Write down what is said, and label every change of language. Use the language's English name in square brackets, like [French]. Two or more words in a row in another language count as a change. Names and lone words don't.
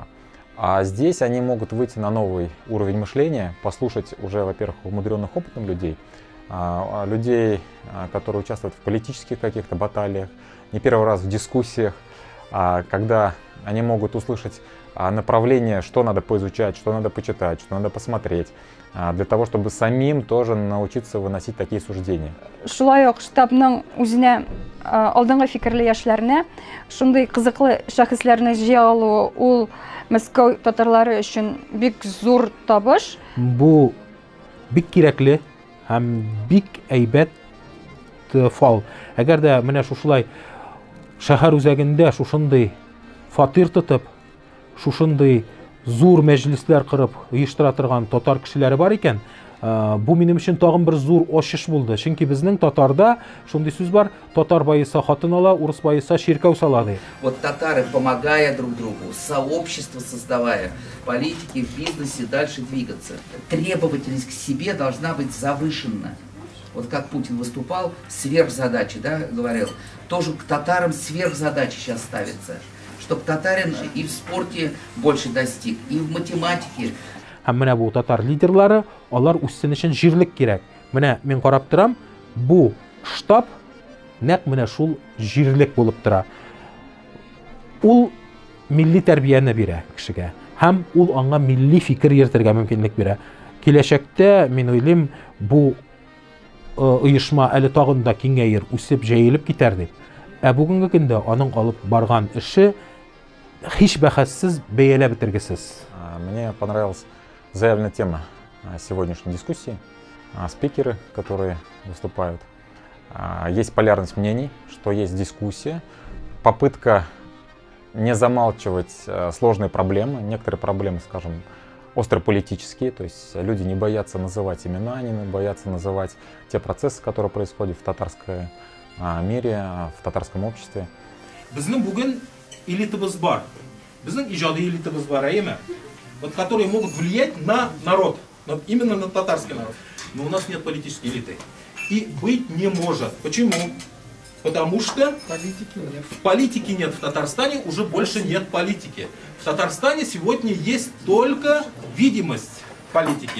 [Russian] А здесь они могут выйти на новый уровень мышления, послушать уже, во-первых, умудренных опытом людей, людей, которые участвуют в политических каких-то баталиях, не первый раз в дискуссиях, когда они могут услышать направление, что надо поизучать, что надо почитать, что надо посмотреть, для того, чтобы самим тоже научиться выносить такие суждения. [Tatar] Шулай ук штабның үзенә алдынгы фикерле яшьләрне, шундый кызыклы шәхесләрне җыя алуы ул Мәскәү татарлары өчен бик зур табыш. Бу бик кирәкле һәм бик әйбәт фал. Әгәр дә менә шушылай шәһәр үзәгендә шушындый фатир тотып, шушындый зур мәҗлесләр кырып оештыра торган татар кешеләре бар икән, бу минем өчен тагын бер зур ачыш булды. Чөнки безнең татарда шундый сүз бар: татар байыса хатын ала, урыс байыса чиркәү сала ди. [Russian] Вот татары, помогая друг другу, сообщество создавая, политики в бизнесе дальше двигаться. Требовательность к себе должна быть завышена. Вот как Путин выступал, сверхзадачи, да, говорил, тоже к татарам сверхзадачи сейчас ставится. Чтобы татарин и в спорте больше достиг, и в математике. [Tatar] Һәм менә бу татар лидерлары, алар үссен өчен җирлек кирәк. Менә мин карап торам, бу штаб нәкъ менә шул җирлек булып тора. Ул милли тәрбияне бирә кешегә. Һәм ул аңа милли фикер йөртергә мөмкинлек бирә. Киләчәктә мин уйлыйм, бу оешма әле тагын да киңәер, үсеп, җәелеп китәр дип. Ә бүгенге көндә аның алып барган эше һич бәхәссез бәяләп бетергесез. [Russian] Мне понравилась заявленная тема сегодняшней дискуссии. Спикеры, которые выступают. Есть полярность мнений, что есть дискуссия, попытка не замалчивать сложные проблемы, некоторые проблемы, скажем, острополитические, то есть люди не боятся называть имена, не боятся называть те процессы, которые происходят в татарском мире, в татарском обществе. [Tatar] Безнең бүген элитабыз бар. Безнең иҗади элитабыз бар, әйеме? [Russian] Вот которые могут влиять на народ, именно на татарский народ. Но у нас нет политической элиты. И быть не может. Почему? Потому что политики нет в Татарстане, уже больше нет политики. В Татарстане сегодня есть только видимость политики.